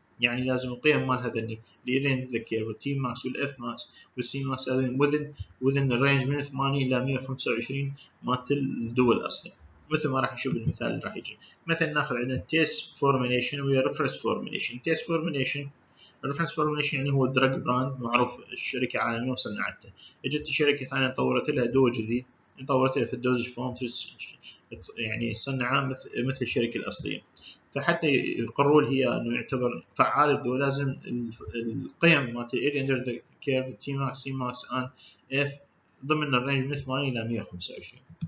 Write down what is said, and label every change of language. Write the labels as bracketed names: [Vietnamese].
[Arabic] يعني لازم القيم مال هذني اللي عند [English] the curve [Arabic] T max والF max والC max within the range من 80 إلى 125 مالت الدول الأصلي. مثل ما راح نشوف المثال اللي راح يجي. مثلا ناخذ عندنا [English] test formulation [Arabic] ويا [English] reference formulation. [Arabic] test formulation الريفرنس فورميليشن يعني هو دراج براند معروف الشركه عالميه وصنعته، اجت شركه ثانيه طورت لها دواء جديد طورت لها في الدوز فورم يعني صنعها مثل الشركه الاصليه، فحتى يقروا هي انه يعتبر فعال الدواء لازم القيم مالت الاريا اندر ذا كيرف تي ماكس سي ماكس ان اف ضمن الرينج من 80 الى 125.